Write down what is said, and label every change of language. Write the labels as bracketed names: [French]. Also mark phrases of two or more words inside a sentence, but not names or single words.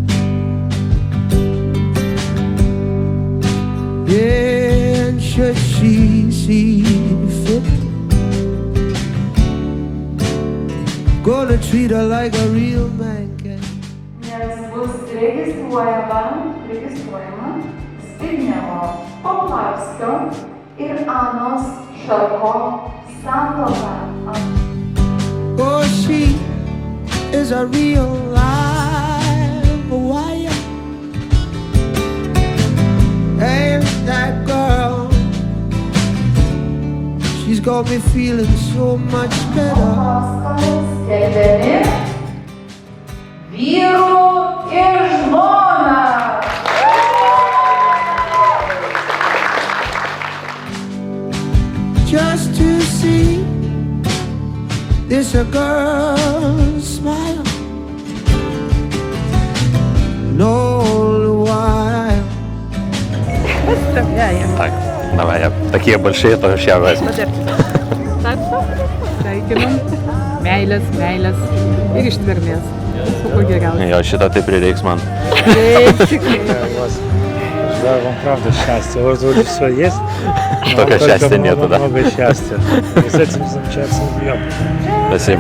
[English] Yeah, and should she see fit, gonna treat her like a real man can. [Lithuanian] Nes bus registruojama Zbignevo Poplavskio ir Anos Šarko santuoka. [English] Oh, she is a real live wire. And that girl, she's got me feeling so much better. [Lithuanian] Paskalis skelbiami vyru ir žmona. [English] Just to see this a girl smile. And all the while [Russian] Так, давай, такие большие, то я возьму. [Lithuanian] Sveikinam. Meilės, meilės ir ištvermės. Kuo geriausia. Jo, šitą tai prireiks man. [Russian] Желаю вам правда счастья. У вас вроде все есть. Только счастья нету, да? Много счастья. И с этим замечательным днем. Спасибо.